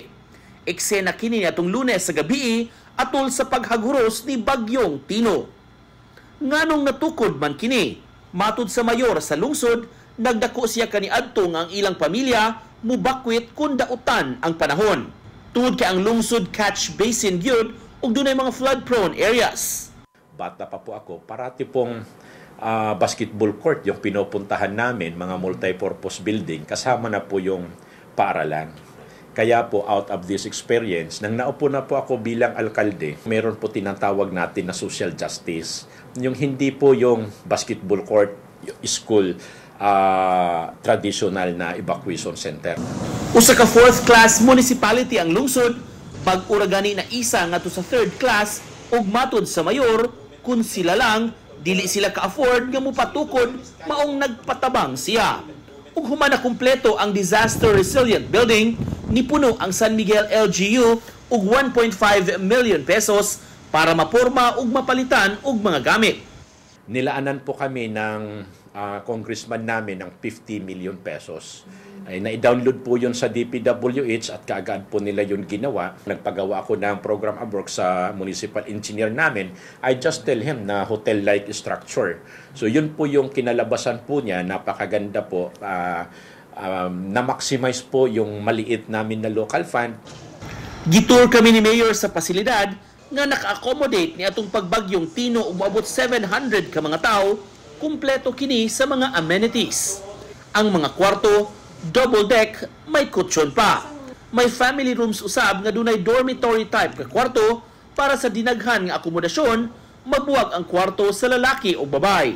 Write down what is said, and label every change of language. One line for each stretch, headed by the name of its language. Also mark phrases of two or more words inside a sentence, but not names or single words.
Cebuano: Eksena kini atong Lunes sa gabi atol sa paghaguros ni Bagyong Tino. Nganong natukod man kini, matud sa mayor sa lungsod, nagdako siya kaniadto nga ang ilang pamilya mubakwit kun dautan ang panahon. Tungod kay ang lungsod
English: catch basin
Cebuano: gyud ug dunay mga
English: flood-prone areas.
Filipino: Bata pa po ako, parati pong
English: basketball court
Filipino: yung pinupuntahan namin, mga
English: multi-purpose building,
Filipino: kasama na po yung paaralan. Kaya po,
English: out of this experience,
Filipino: nang naupo na po ako bilang alkalde, meron po tinatawag natin na
English: social justice.
Filipino: Yung hindi po yung
English: basketball court,
Filipino: school, traditional na
English: evacuation center.
Cebuano: Usa ka
English: 4th class municipality
Cebuano: ang lungsod, pag-uragani na isa ngadto sa
English: 3rd class
Cebuano: ug matud sa mayor, kung sila lang dili sila ka-afford nga mopatukod maong nagpatabang siya. Ug human na kumpleto ang
English: disaster resilient building,
Cebuano: nipuno ang San Miguel LGU ug 1.5 million pesos para maporma ug mapalitan og mga gamit.
Filipino: Nilaanan po kami ng congressman namin ng 50 million pesos. Ay, na-download po yun sa DPWH at kaagad po nila yun ginawa. Nagpagawa ako ng
English: program of work
Filipino: sa
English: municipal engineer
Filipino: namin.
English: I just tell him na hotel-like structure.
Filipino: So yun po yung kinalabasan po niya, napakaganda po. Na-maximize po yung maliit namin na
English: local fund.
Cebuano: Gitur kami ni Mayor sa pasilidad nga naka-accommodate ni atong pagbagyong Tino ug moabot 700 ka mga tao, kumpleto kini sa mga amenities. Ang mga kwarto,
English: double deck,
Cebuano: may kutsyon pa. May
English: family rooms
Cebuano: usab nga dunay
English: dormitory type
Cebuano: ka kwarto para sa dinaghan nga akomodasyon, mabuwag ang kwarto sa lalaki o babay.